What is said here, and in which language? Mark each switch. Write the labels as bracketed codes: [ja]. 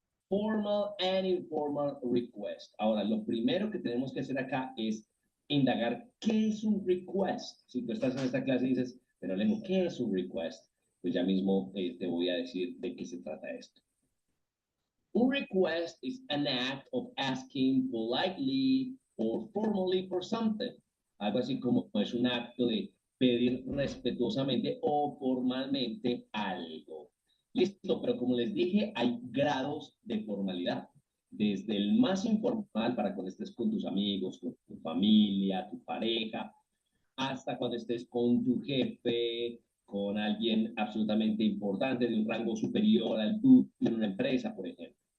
[en] Formal and informal request. [es] Ahora, lo primero que tenemos que hacer acá es indagar qué es un request. Si tú estás en esta clase y dices, pero Alejo, ¿qué es un request? Pues ya mismo te voy a decir de qué se trata esto. [en] Un request is an act of asking politely or formally for something. [es] Algo así como es un acto de pedir respetuosamente o formalmente algo. Listo, pero como les dije, hay grados de formalidad. Desde el más informal para cuando estés con tus amigos, con tu familia, tu pareja, hasta cuando estés con tu jefe, con alguien absolutamente importante de un rango superior al tuyo en una empresa, por ejemplo.